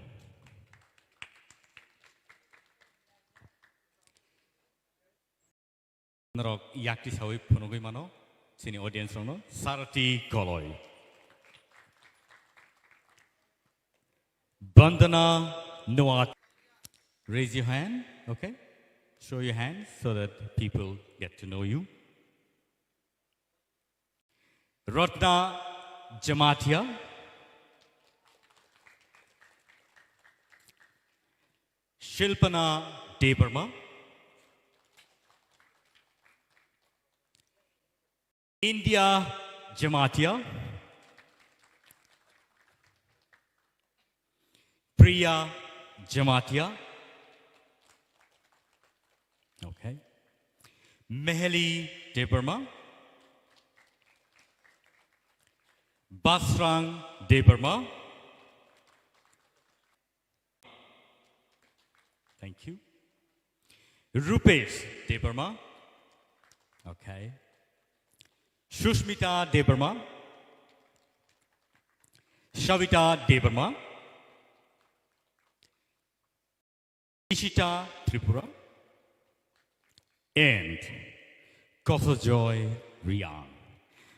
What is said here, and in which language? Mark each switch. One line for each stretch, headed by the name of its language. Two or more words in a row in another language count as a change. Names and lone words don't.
Kok Borok: Narok yakti sawi punugui mano sini audience rono sarati koloi bandana nuat
English: raise your hand okay show your hand so that people get to know you Ratna Jamatia Shilpana Debarma India Jamatia Priya Jamatia okay Meheli Debarma Basrang Debarma thank you Rupesh Debarma okay Shushmita Debarma, Shavita Debarma, Ishita Tripura, and Kosojoy Riang.